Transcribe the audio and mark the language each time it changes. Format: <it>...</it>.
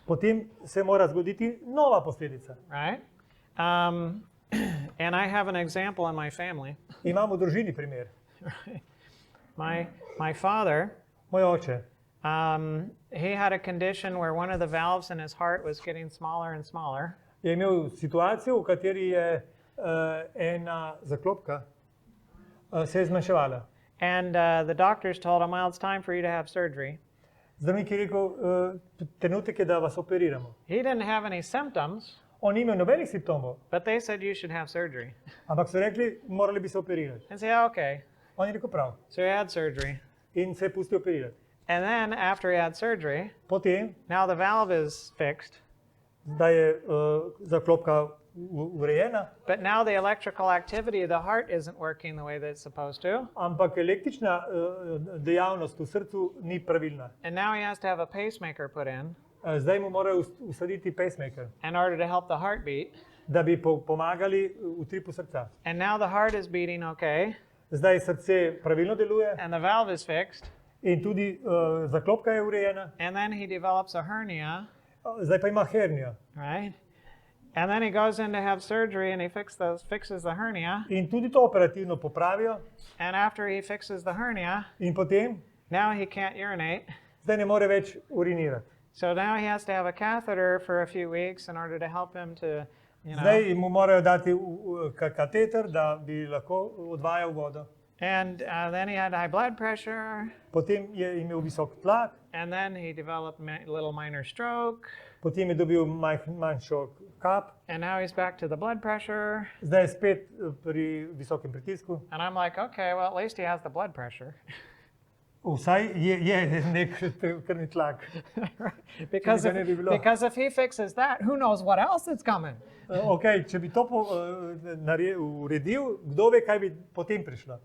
<sl>potem se mora zgoditi nova posledica.</sl> <en>right? And I have an example in my family.</en> <sl>Imamo v družini primer.</sl> <en>My father,</en> <sl>Moj oče</sl> <en>he had a condition where one of the valves in his heart was getting smaller and smaller.</en> <sl>je imel situacijo, v kateri je ena zaklopka se je zmanjševala.</sl> <en>And the doctors told him, well, it's time for you to have surgery.</en> <sl>Zdravnik je rekel, trenutek je, da vas operiramo.</sl> <en>He didn't have any symptoms,</en> <sl>On ni imel nobenih simptomov,</sl> <en>but they said you should have surgery.</en> <sl>ampak so rekli, morali bi se operirati.</sl> <en>And say, okay.</en> <sl>On je rekel prav</sl> <en>So he had surgery.</en> <sl>in se je pustil operirati.</sl> <en>And then after he had surgery,</en> <sl>Potem,</sl> <en>now the valve is fixed,</en> <sl>da je zaklopka urejena,</sl> <en>but now the electrical activity of the heart isn't working the way that it's supposed to.</en> <sl>ampak električna dejavnost v srcu ni pravilna.</sl> <en>And now he has to have a pacemaker put in</en> <sl>Zdaj mu morajo usaditi pacemaker,</sl> <en>in order to help the heartbeat.</en> <sl>da bi pomagali utripu srca.</sl> <en>And now the heart is beating okay,</en> <sl>Zdaj srce pravilno deluje</sl> <en>and the valve is fixed.</en> <sl>in tudi zaklopka je urejena,</sl> <en>And then he develops a hernia,</en> <sl>zdaj pa ima hernijo.</sl> <en>right? And then he goes in to have surgery and he fixes the hernia.</en> <sl>In tudi to operativno popravijo</sl> <en>And after he fixes the hernia,</en> <sl>in potem</sl> <en>now he can't urinate.</en> <sl>zdaj ne more več urinirati.</sl> <en>So now he has to have a catheter for a few weeks in order to help him to,</en> <sl>Zdaj mu morajo dati kateter, da bi lahko odvajal vodo.</sl> <en>And then he had high blood pressure.</en> <sl>potem je imel visok tlak,</sl> <en>And then he developed a little minor stroke.</en> <sl>potem je dobil manjšo kap,</sl> <en>And now he's back to the blood pressure.</en> <sl>zdaj je spet pri visokem pritisku.</sl> <en>And I'm like, okay, well, at least he has the blood pressure.</en> <sl>Vsaj je nek krvni tlak.</sl> <en>because,</en> <sl>ga ne bi bilo.</sl> <en>because if he fixes that, who knows what else is coming?</en> <sl>Okay, če bi to uredil, kdo ve, kaj bi potem prišlo.</sl>